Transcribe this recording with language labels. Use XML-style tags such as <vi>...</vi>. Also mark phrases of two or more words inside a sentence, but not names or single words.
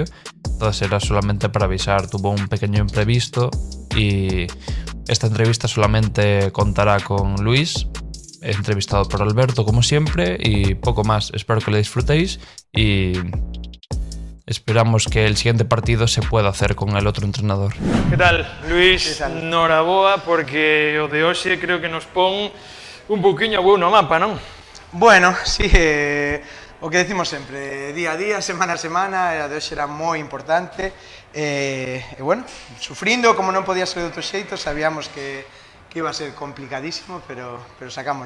<es>Entonces era solamente para avisar, tuvo un pequeño imprevisto y esta entrevista solamente contará con Luis, entrevistado por Alberto como siempre, y poco más. Espero que lo disfrutéis y esperamos que el siguiente partido se pueda hacer con el otro entrenador.</es> <gl>Que tal, Luis? Que tal? Noraboa, porque o de hoxe creo que nos pon un pouquiño</gl> <es>a huevo</es> <gl>no mapa, non? Bueno, sí, o que decimos sempre, día a día, semana a semana, a de hoxe era moi importante, e bueno, sufrindo como non podía ser de outro xeito, sabíamos que iba a ser complicadísimo, pero sacámolo.</gl>